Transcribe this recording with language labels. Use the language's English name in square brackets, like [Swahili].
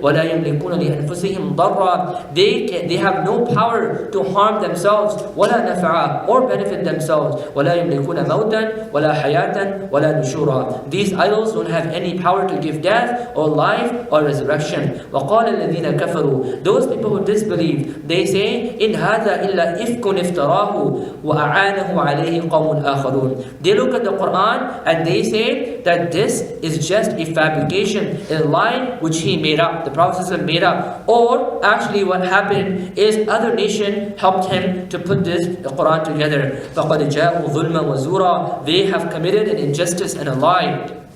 [Arabic] وَلَا يَمْلِكُونَ لِأَنفُسِهِمْ ضَرًّا, [English] they have no power to harm themselves, [Arabic] وَلَا نَفْعًا, [English] or benefit themselves. [Arabic] وَلَا يَمْلِكُونَ مَوْتًا وَلَا حَيَاةً وَلَا نُشُورًا, [English] these idols don't have any power to give death or life or resurrection. [Arabic] وَقَالَ الَّذِينَ كَفَرُوا, [English] those people who disbelieve, they say, [Arabic] إِنْ هَذَا إِلَّا إِفْكٌ افْتَرَاهُ وَأَعَانَهُ عَلَيْهِ قَوْمٌ آخَرُونَ. [English] They look at the Quran and they say that this is just a fabrication, a lie which he made up, the Prophet made up. Or actually what happened is other nation helped him to put this Quran together. [Arabic] فَقَدْ جَاءُوا ظُلْمًا وَزُورًا, [English] they have committed an injustice and a lie.